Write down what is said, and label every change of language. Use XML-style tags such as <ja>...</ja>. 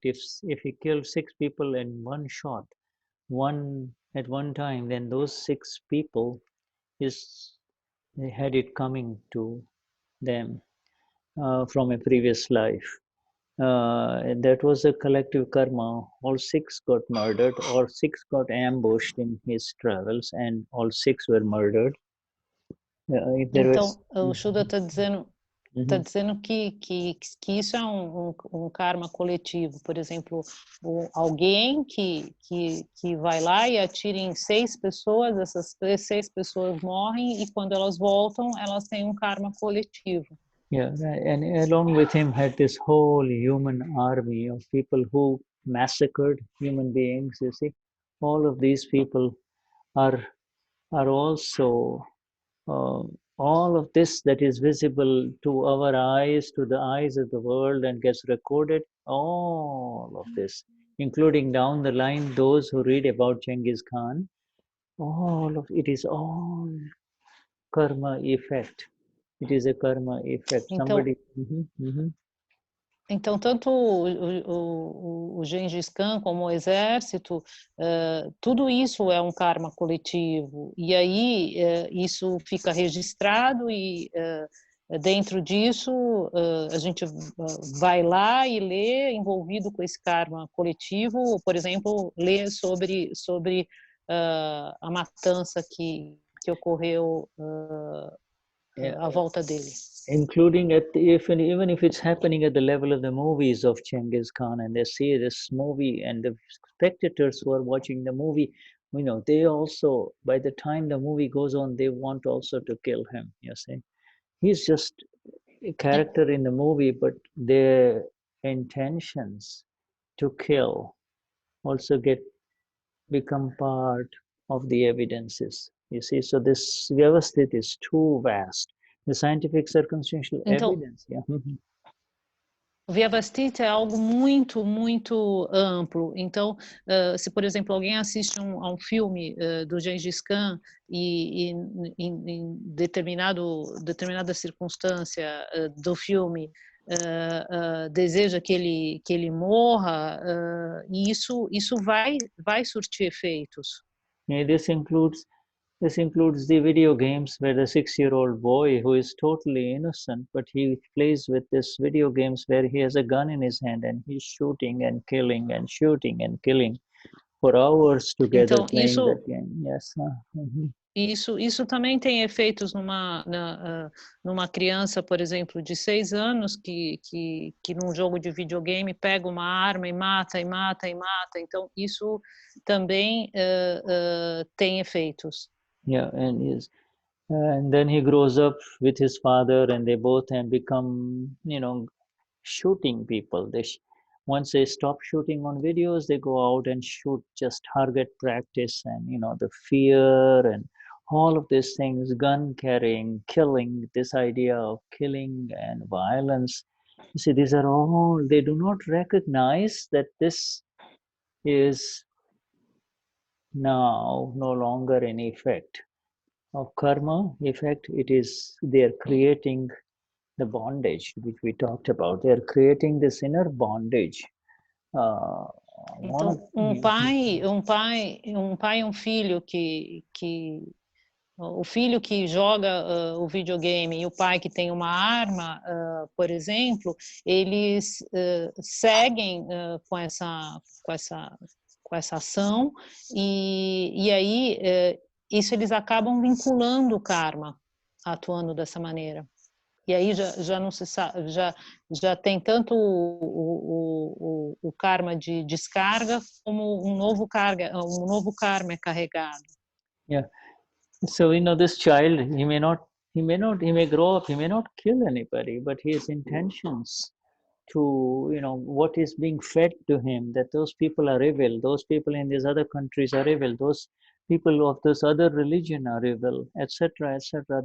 <en>If he killed 6 people in one shot, at one time, then those 6 people they had it coming to them from a previous life. That was a collective karma. All 6 got murdered, or 6 got ambushed in his travels, and all 6 were murdered.</en> <pt>Então, o Shuddha está dizendo, que isso é um karma coletivo. Por exemplo, alguém que vai lá e atira em 6 pessoas, essas 6 pessoas morrem, e quando elas voltam, elas têm um karma coletivo.</pt> <en>Yeah, and along with him had this whole human army of people who massacred human beings, you see. All of these people are also, all of this that is visible to our eyes, to the eyes of the world, and gets recorded, all of this, including down the line those who read about Genghis Khan, all of it is all karma effect. It is a karma effect. Somebody.</en> <pt>Então, tanto o Gengis Khan como o exército, tudo isso é um karma coletivo. E aí isso fica registrado, e dentro disso a gente vai lá e lê, envolvido com esse karma coletivo, por exemplo, lê sobre a matança que ocorreu à volta dele.</pt> <en>Including even if it's happening at the level of the movies of Genghis Khan, and they see this movie, and the spectators who are watching the movie, they also, by the time the movie goes on, they want also to kill him, you see. He's just a character in the movie, but their intentions to kill also become part of the evidences, you see. So this Vyavasthit is too vast. The scientific circumstantial evidence. Yeah.</en> <pt>O Vyavasthita é algo muito, muito amplo. Então, se, por exemplo, alguém assiste a um filme do Gengis Khan e em determinada circunstância do filme deseja que ele morra, e isso vai surtir efeitos.</pt> <en>Yeah, This includes the video games where the 6-year-old boy who is totally innocent, but he plays with this video games where he has a gun in his hand and he's shooting and killing and shooting and killing for hours together, então, playing that game. Yes.</en> <pt>Isso também tem efeitos numa criança, por exemplo, de 6 anos que num jogo de videogame pega uma arma e mata. Então, isso também tem efeitos.</pt> <en>Yeah, and then he grows up with his father, and they both have become, shooting people. Once they stop shooting on videos, they go out and shoot, just target practice, and the fear and all of these things, gun carrying, killing, this idea of killing and violence. You see, these are all, they do not recognize that this is now no longer an effect of karma effect. It is, they're creating the bondage which we talked about. They're creating this inner bondage.</en> <pt>Então, um pai e um filho que o filho que joga o videogame e o pai que tem uma arma, por exemplo, eles seguem com essa ação e aí isso eles acabam vinculando o karma atuando dessa maneira. E aí já não se sabe, já tem tanto o karma de descarga como um novo karma é carregado.</pt> <en>Yeah. So this child, he may grow up, he may not kill anybody, but his intentions to, what is being fed to him, that those people are evil, those people in these other countries are evil, those people of this other religion are evil, etc., etc.</en>